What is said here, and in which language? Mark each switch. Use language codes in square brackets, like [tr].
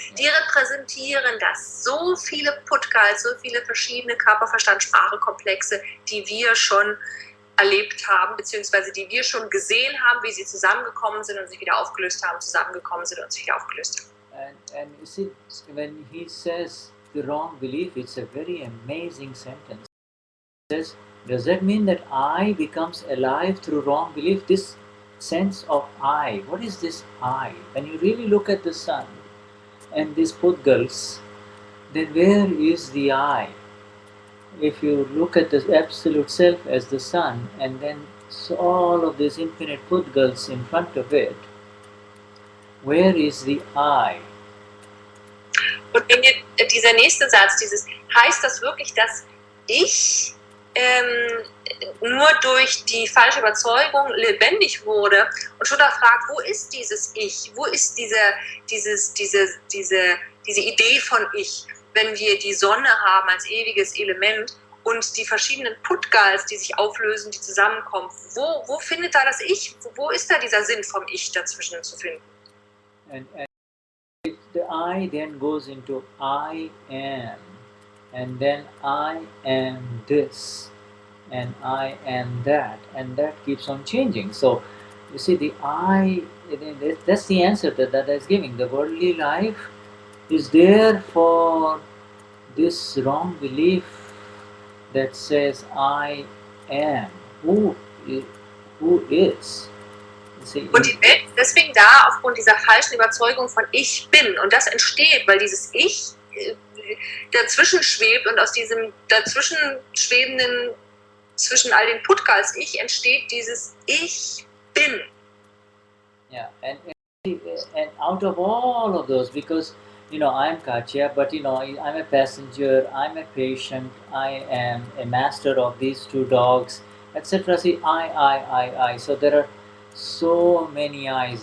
[de] Die repräsentieren das. So viele Pudgals, so viele verschiedene Körper-Verstand-Sprache-Komplexe, die wir schon erlebt haben, beziehungsweise die wir schon gesehen haben, wie sie zusammengekommen sind und sich wieder aufgelöst haben, zusammengekommen sind und sich wieder aufgelöst haben. [en] And you see, when he says the wrong belief, it's a very amazing sentence. He says, does that mean that I becomes alive through wrong belief? This sense of I, what is this I? When you really look at the sun and these Pudgals, then where is the I? If you look at the absolute self as the sun and then all of these infinite Pudgals in front of it, where is the I? [de] Und wenn dieser nächste Satz, heißt das wirklich, dass ich nur durch die falsche Überzeugung lebendig wurde und Shuddha fragt, wo ist dieses Ich, wo ist diese Idee von Ich, wenn wir die Sonne haben als ewiges Element und die verschiedenen Pudgals, die sich auflösen, die zusammenkommen, wo findet da das Ich, wo ist da dieser Sinn vom Ich dazwischen zu finden? [en] And the I then goes into I am. And then I am this, and I am that, and that keeps on changing. So, you see, the I, that's the answer that is giving. The worldly life is there for this wrong belief that says I am. Who is? You see, [de] und die Welt ist deswegen da, aufgrund dieser falschen Überzeugung von Ich bin. Und das entsteht, weil dieses Ich dazwischen schwebt und aus diesem dazwischen schwebenden, zwischen all den Pudgals Ich entsteht dieses Ich bin. [en] Yeah, and And out of all of those, because I'm Katya, but I'm a passenger, I'm a patient, I am a master of these two dogs, etc. See, I. So there are so many eyes.